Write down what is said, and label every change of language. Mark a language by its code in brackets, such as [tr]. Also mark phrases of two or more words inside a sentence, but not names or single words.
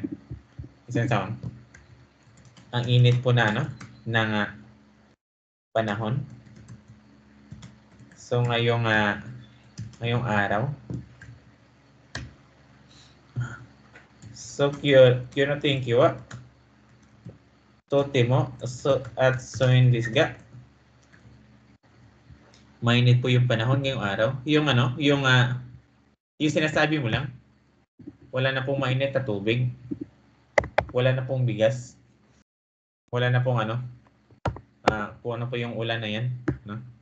[tl] Isang sound. Ang init po ng panahon. So ngayong araw. [ja] So 今日の天気はとても暑いんですが. [tl] Mainit po yung panahon ngayong araw. Yung yung sinasabi mo lang. Wala na pong mainit na tubig. Wala na pong bigas. Wala na pong kung ano po yung ulan na yan, no?